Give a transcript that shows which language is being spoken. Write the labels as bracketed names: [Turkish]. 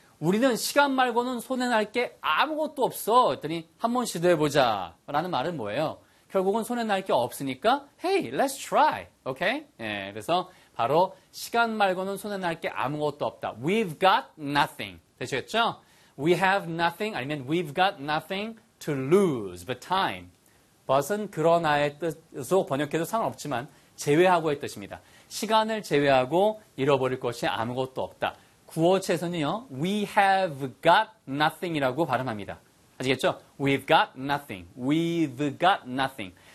[Korean] 우리는 시간 말고는 손해날 게 아무것도 없어. 그랬더니 한번 시도해보자. 라는 말은 뭐예요? 결국은 손해날 게 없으니까 [English] Hey, let's try. Okay? [Korean] 예, 그래서 바로 시간 말고는 손해날 게 아무것도 없다. [English] We've got nothing. [Korean] 되시겠죠? [English] We have nothing. [Korean] 아니면 [English] we've got nothing to lose but time. [Korean] But은 그러나의 뜻으로 번역해도 상관없지만 제외하고의 뜻입니다. 시간을 제외하고 잃어버릴 것이 아무것도 없다. 구어체에서는요, [English] we have got nothing [Korean] 이라고 발음합니다. 아시겠죠? [English] We've got nothing. We've got nothing.